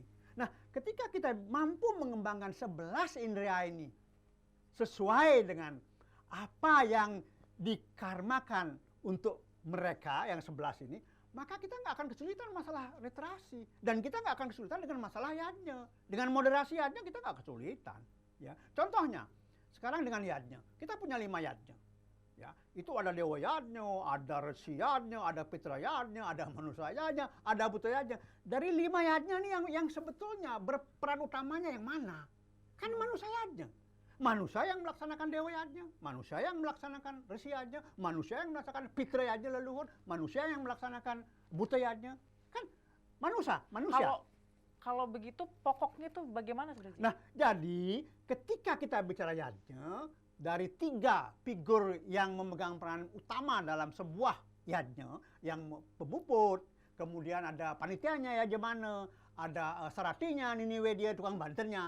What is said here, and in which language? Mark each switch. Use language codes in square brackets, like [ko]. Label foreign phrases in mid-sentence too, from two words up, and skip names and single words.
[id] Nah, ketika kita mampu mengembangkan 11 indria ini sesuai dengan apa yang dikarmakan untuk mereka yang 11 ini, maka kita nggak akan kesulitan masalah literasi. Dan kita nggak akan kesulitan dengan masalah yatnya. Dengan moderasi yatnya kita nggak kesulitan. Ya. Contohnya, sekarang dengan yatnya, kita punya 5 yatnya. Ya, itu ada dewa yatnya, ada resi yatnya, ada pitra yatnya, ada manusia yatnya, ada buta yatnya. Dari 5 yatnya nih yang sebetulnya berperan utamanya yang mana? Kan manusia yatnya. Manusia yang melaksanakan dewa yatnya, manusia yang melaksanakan resi yatnya, manusia yang melaksanakan pitra yatnya leluhur, manusia yang melaksanakan buta yatnya. Kan manusia. Kalau begitu pokoknya tuh bagaimana sebenarnya? Nah, jadi ketika kita bicara yatnya, dari 3 figur yang memegang peran utama dalam sebuah yatnya, yang pemuput, kemudian ada panitianya yajamana, ada saratinya, niniwedia, tukang banternya.